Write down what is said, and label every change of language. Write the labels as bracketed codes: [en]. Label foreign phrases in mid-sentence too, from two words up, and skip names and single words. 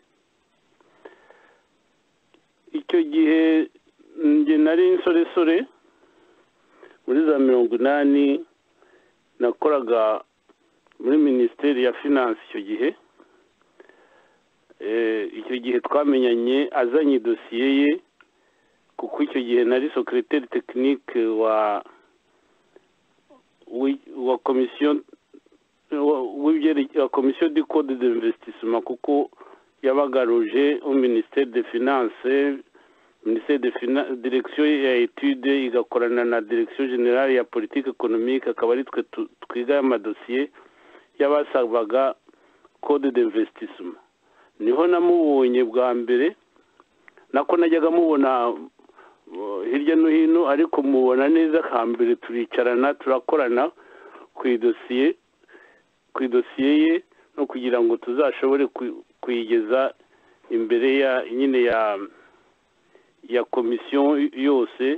[rw] Icyo gihe nge nari insoresore muri za 80, nakoraga muri Minisiteri ya Finance icyo gihe. Icyo gihe twamenyanye azanye dosiye ye, kuko icyo gihe nari [fr] secrétaire technique [rw] wa [fr] commission wa commission du code d'investissement, [rw] kuko yabagaruje [fr] au ministère des finances, ministère des finances, direction ya étude [rw] igakorana na [fr] direction générale ya politique économique, [rw] akaba ari twe twiga amadosiye yabasabaga [fr] code d'investissement. [rw] Niho namubonye bwa mbere, nako najyaga mubona hirya no hino, ariko mubona neza kambere turicarana turakorana ku idosiye ye, no kugira ngo tuzashobore kuyigeza imbere ya nyine ya komisiyo yose.